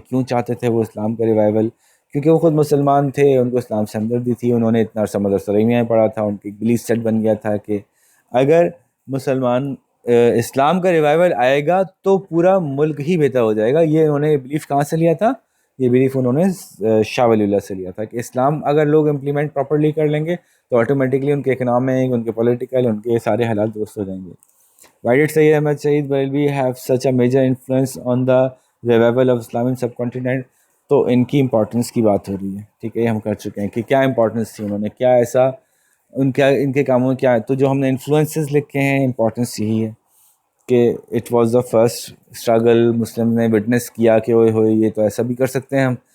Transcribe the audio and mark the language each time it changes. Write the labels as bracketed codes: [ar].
[ur] کیوں چاہتے تھے وہ اسلام کا ریوائیول؟ کیونکہ وہ خود مسلمان تھے, ان کو اسلام سے ہمدردی تھی, انہوں نے اتنا عرصہ مدرسہ رحیمیہ میں پڑھا تھا, ان کی بلیف سیٹ بن گیا تھا کہ اگر مسلمان اسلام کا ریوائیول آئے گا تو پورا ملک ہی بہتر ہو جائے گا. یہ انہوں نے بلیف کہاں سے لیا تھا؟ یہ بلیف انہوں نے شاہ ولی اللہ سے لیا تھا کہ اسلام اگر لوگ امپلیمنٹ پراپرلی کر لیں گے تو آٹومیٹکلی ان کے اکنامک, ان کے پولیٹیکل, ان کے سارے حالات درست ہو جائیں گے. [en] Why did Sayyid Ahmad Shahid Barelvi have such a major influence on the revival of Islam in subcontinent? [ur] تو ان کی امپورٹنس کی بات ہو رہی ہے. ٹھیک ہے, یہ ہم کر چکے ہیں کہ کیا امپورٹنس تھی انہوں نے, کیا ایسا ان کے کاموں میں کیا ہے. تو جو ہم نے انفلوئنسز لکھے ہیں, امپورٹنس یہی ہے کہ [en] it was the first struggle مسلم [ur] نے وٹنس کیا کہ ہوئے یہ تو ایسا بھی کر سکتے ہیں ہم.